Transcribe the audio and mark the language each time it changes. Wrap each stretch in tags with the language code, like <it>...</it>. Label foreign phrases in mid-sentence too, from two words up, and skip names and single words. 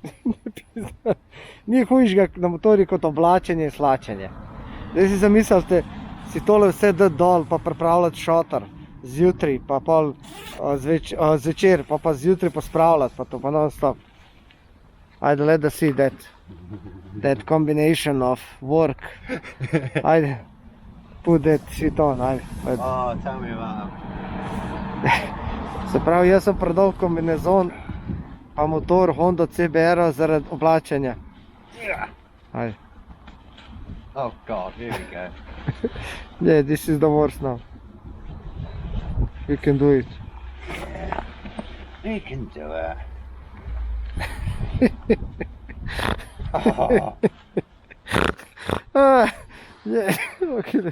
<sl>Ni hujšga na motori kot oblačenje in slačenje. Zdaj si zamislite, si tole vse dati dol, pa pripravljati šotor zjutraj, pa pol zvečer, pa zjutraj pospravljati, pa to pa non-stop. Ajde,</sl> <en>let us see that combination of work. Ajde, put that shit on, ajde. Oh, tell me about it.</en> <sl>Se pravi, jaz sem prodal kombinezon, pa motor Honda CBR zaradi oblačenja. Ajde.</sl> <en>Oh God, here we go. Yeah, this is the worst now. You can do it. You can do it. Oh, Yeah. Okay.</en>